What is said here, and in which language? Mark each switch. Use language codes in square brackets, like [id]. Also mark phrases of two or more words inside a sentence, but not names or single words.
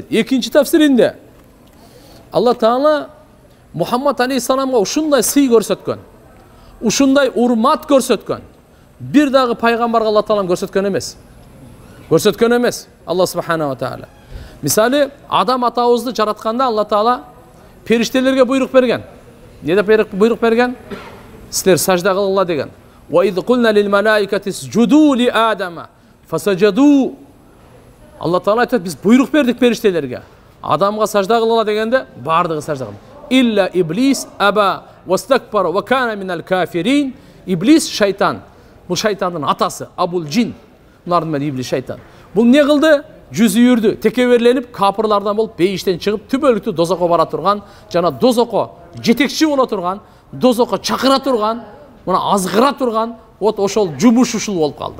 [ky] Экинчи тафсиринде Алла Таала Мухаммад алейхиссаламга ушундай сый көрсөткөн, ушундай урмат көрсөткөн. Бир дагы пайгамбарга Алла Таала көрсөткөн эмес. Көрсөткөн эмес Алла [ar] سبحانه وتعالى. [ky] Мисалы, Адам атабызды жаратканда Алла Таала периштелерге буйрук берген. Не деп буйрук берген? Силер сажда кылгыла деген. [ar] وإذ قلنا للملائكة اسجدوا لآدم فسجدوا. [ky] Алла Таала айтат, биз буйрук бердик периштелерге. Адамга сажда кылгыла дегенде бардыгы сажда кылды. [ar] إلا إبليس أبى واستكبر وكان من الكافرين. [ky] Иблис шайтан. Бул шайтандын атасы, Абул Джин. Булардын мен иблис шайтан. Бул не кылды? Жүзү үрдү, текеберленип, капырлардан болуп, бейиштен чыгып, түбөлүктүү дозокко бара турган, жана дозокко жетекчи боло турган, дозокко чакыра турган, мына азгыра турган, вот ошол жумуш ушул болуп калды.